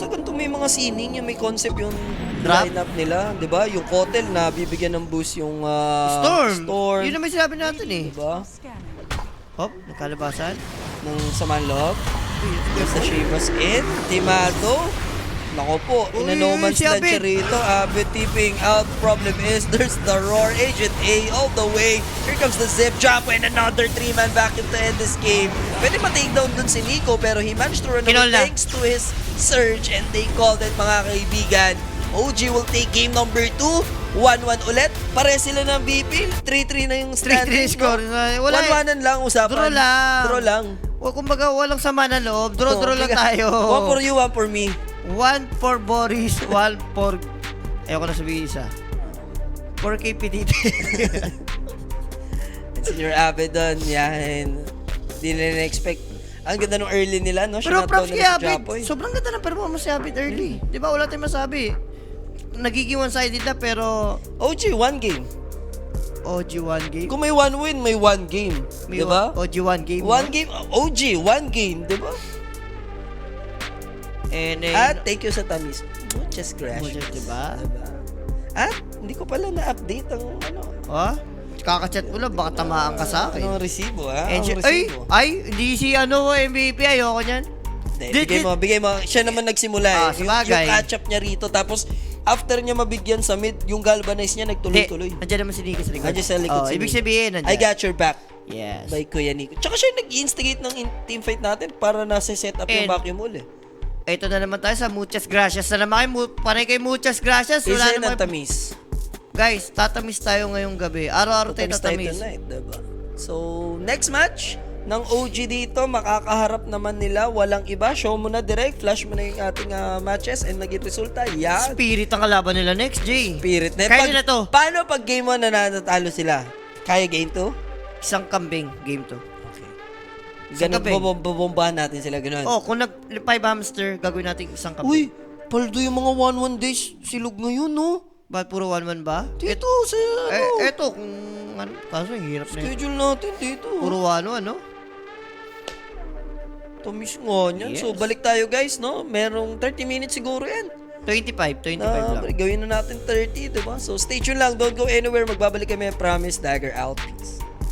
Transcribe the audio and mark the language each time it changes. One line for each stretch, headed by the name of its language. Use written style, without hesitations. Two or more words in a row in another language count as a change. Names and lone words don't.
Filipino: Basta ganito may mga sining, yung may concept yung Drop? lineup nila, di ba? Yung Kotel na bibigyan ng boost yung Storm! Yun naman sinabi natin eh. Di ba? Hop, nagkalabasan. Ng saman loob. Sa Shivas in. Timado. Nako po,
English: in a
Filipino: Uy,
English: no man's
Filipino: si
English: land
Filipino: Abid. siya rito.
English: Abid tipping out. Problem is, there's the roar. Agent A all the way. Here comes the zip drop and another 3-man vacuum to end this game.
Filipino: Pwede ma-take down dun si Nico, pero
English: he managed to run away
Filipino: Kinol na.
English: thanks to his surge and they called it
Filipino: mga kaibigan.
English: OG will take game number 2.
Filipino: 1-1 ulit. Pare sila ng BP. 3-3 na yung 3-3 standing. score. Wala eh. 1-1 lang usapan. Draw lang. Draw lang. O, kumbaga, walang sama na loob. Draw lang tayo.
English: One for you, one for me. 1 for Boris, 1 for...
Filipino: Ayoko na sabihin isa. 4 kay Pitite. Senior Abed doon, yan. Hindi na na-expect. Ang ganda nung early nila, no? Pero props kay si Abid. Japoy. Sobrang ganda ng performance si Abid early. Di ba? Wala tayong masabi. Nagiging one-sided na pero
English: OG, one game. OG 1 game.
Filipino: Kung may
English: one win,
Filipino: may
English: one game.
Filipino: May Di ba?
English: OG 1 game. One
Filipino: no?
English: game, OG, one game. Di ba? And
Filipino: At
English: thank you
Filipino: sa tamis.
Spanish: Muchas gracias.
Filipino: Muchas, diba? At hindi ko pala na-update ang ano. oh, kakachat mo lang, baka tamaan ka sa akin. Anong resibo, ha? And Anong ay, resibo? hindi si MVP, ayoko niyan. Hindi, bigay mo. Siya naman nagsimula eh. Sabagay. Yung catch-up niya rito. Tapos, after niya mabigyan sa mid, yung galvanize niya nagtuloy-tuloy. Nandiyan naman si Nico sa likod. Nandiyan sa likod si Ibig Nico. sabihin, nandiyan.
English: I got your back. Yes.
Filipino: By Kuya Nico. Tsaka siya yung nag-instigate ng teamfight natin para nasa set up yung And- vacuum uli. Ito na naman tayo sa
Spanish: Muchas Gracias.
Filipino: Na naman kayo, panay kay
Spanish: Muchas Gracias.
Filipino: Isa naman yun ang tamis. Guys, tatamis tayo ngayong gabi. Araw-araw tayo Tamis tayo tatamis. tonight, diba? So, next match ng OG dito, makakaharap naman nila. Walang iba. Show mo na direct. Flash mo na yung ating matches and naging resulta. Yan. Spirit ang kalaban nila next, Jay. Spirit na. Kaya nila to. Paano pag game 1 nananatalo sila? Kaya game 2? Isang kambing, game to. Okay. Isang Ganun, kambing. bobombahan natin sila, ganun. Oh, kung nag-5 hamster, gagawin natin isang kambing. Uy, paldo yung mga 1-1 days silog ngayon, no? Ba't puro 1-1 ba? Dito, sa ano? Eto, kung ano, kaso yung hirap na yun. Schedule natin dito. Puro 1-1, no? Tamis nga niyan. Yes. So, balik tayo guys, no? Merong 30 minutes siguro yan. 25 Na, lang. gawin na natin 30, diba? So,
English: stay tuned
Filipino: lang.
English: Don't go anywhere.
Filipino: Magbabalik kami.
English: Promise. Dagger out. Peace.